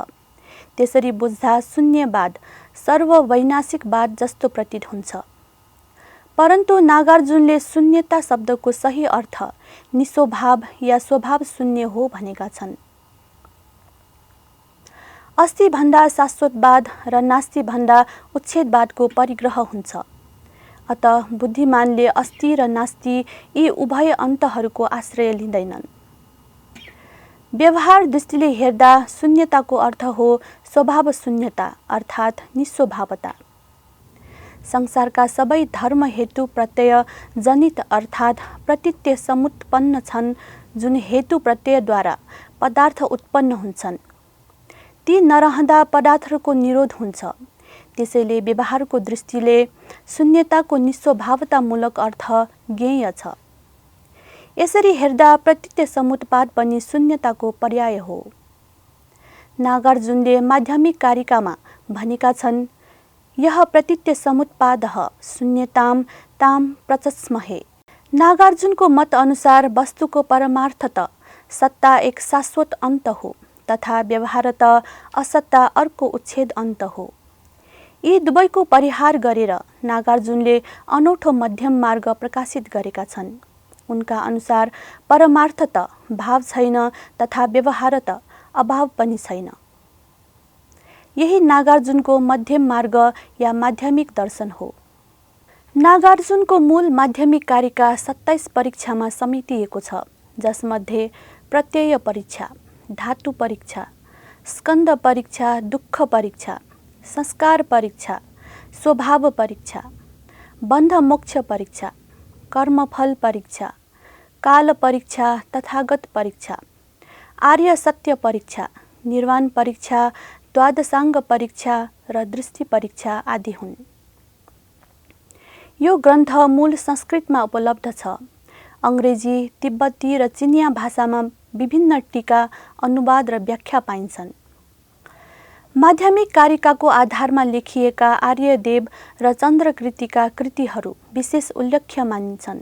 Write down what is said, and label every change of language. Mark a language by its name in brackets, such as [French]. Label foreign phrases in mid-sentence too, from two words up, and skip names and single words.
[Nepali] त्यसरी बुझ्दा शून्यवाद सर्ववैनाशिकवाद जस्तो प्रतीत हुन्छ। परन्तु नागार्जुनले शून्यता शब्दको सही अर्थ निस्वभाव या स्वभाव शून्य हो भनेका छन्। अस्ति भन्दा शाश्वतवाद र नास्ति भन्दा उच्छेदवादको परिग्रह हुन्छ। अतः बुद्धिमानले अस्ति र नास्ति यी उभय अन्तहरूको आश्रय लिँदैनन्। व्यवहार दृष्टिले हेर्दा शून्यताको अर्थ हो स्वभाव शून्यता अर्थात् निस्वभावता। संसारका सबै धर्म हेतु प्रत्यय जनित अर्थात् प्रतीत्य समुत्पन्न छन्, जुन हेतु प्रत्ययद्वारा पदार्थ उत्पन्न हुन्छन्। ती नरहँदा पदार्थको निरोध हुन्छ। त्यसैले व्यवहारको दृष्टिले शून्यताको निस्वभावतामूलक अर्थ ज्ञेय छ। यसरी हेर्दा प्रतीत्य समुत्पाद पनि शून्यताको पर्याय हो। नागार्जुनले माध्यमिक कारिकामा भनेका छन्, [Sanskrit] यह प्रतीत्य समुत्पादः शून्यताम ताम प्रचस्महे। [Nepali] नागार्जुनको मत अनुसार वस्तुको परमार्थत सत्ता एक शाश्वत अन्त हो तथा व्यवहारत असत्ता अर्को उच्छेद अन्त हो। यी दुवैको परिहार गरेर नागार्जुनले अनौठो मध्यम मार्ग प्रकाशित गरेका छन्। उनका अनुसार परमार्थत भाव छैन तथा व्यवहारत अभाव पनि छैन। यही नागार्जुनको मध्यम मार्ग या माध्यमिक दर्शन हो। नागार्जुनको मूल माध्यमिक कारिका 27 परीक्षामा समेटिएको छ, जसमध्ये प्रत्यय परीक्षा, धातु परीक्षा, स्कन्द परीक्षा, दुःख परीक्षा, संस्कार परीक्षा, स्वभाव परीक्षा, बन्ध मोक्ष परीक्षा, कर्मफल परीक्षा, काल परीक्षा, तथागत परीक्षा, आर्य सत्य परीक्षा, निर्वाण परीक्षा, द्वादशाङ्ग परीक्षा र दृष्टि परीक्षा आदि हुन्। यो ग्रन्थ मूल संस्कृतमा उपलब्ध छ। अङ्ग्रेजी, तिब्बती र चिनिया भाषामा विभिन्न टीका, अनुवाद र व्याख्या पाइन्छन्। माध्यमिक कारिकाको आधारमा लेखिएका आर्यदेव र चन्द्रकृतिका कृतिहरू विशेष उल्लेख्य मानिन्छन्।